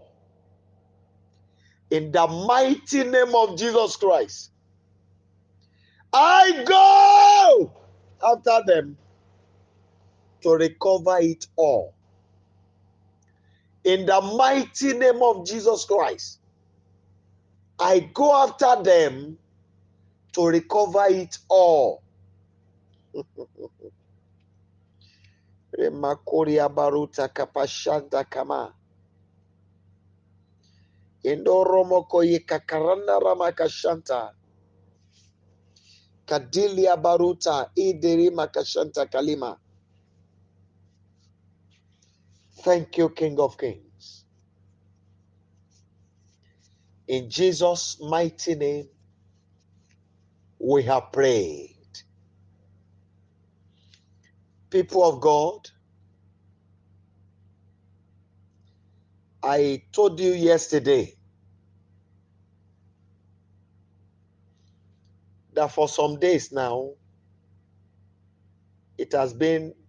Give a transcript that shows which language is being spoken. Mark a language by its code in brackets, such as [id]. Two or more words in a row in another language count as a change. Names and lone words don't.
[en] In the mighty name of Jesus Christ, I go after them to recover it all. In the mighty name of Jesus Christ, I go after them to recover it all. Remakoria baruta kapashanta kama. Indoromoko yekakaranda ramakashanta. Kadilia baruta ideri makashanta kalima. Thank you, King of Kings. In Jesus' mighty name, we have prayed. People of God, I told you yesterday that for some days now, it has been easy.